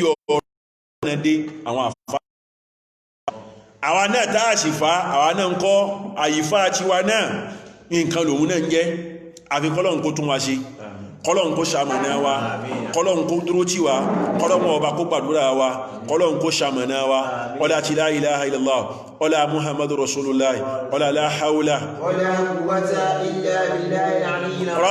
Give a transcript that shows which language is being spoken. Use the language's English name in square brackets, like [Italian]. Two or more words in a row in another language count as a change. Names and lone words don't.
[Yoruba] ọ̀rọ̀ náà dé àwọn àfà àwọn náà tá a sì fa àwọn náà ń kọ́ àyífà tiwa náà nǹkan lòun náà ń jẹ́ àfi kọ́lọ́run kó tún wa ṣe kọ́lọ́run kó ṣamọ̀nà wa kọ́lọ́run kó dúró tì wá kọ́lọ́run ọba kó gbàdúrà wa kọ́lọ́run kó ṣamọ̀nà wa ọlá tí [Arabic] لا إله إلا الله [Yoruba] ọlá [Arabic] محمد رسول الله [Yoruba] ọlá [Arabic] لا حول ولا قوة إلا بالله العلي العظيم.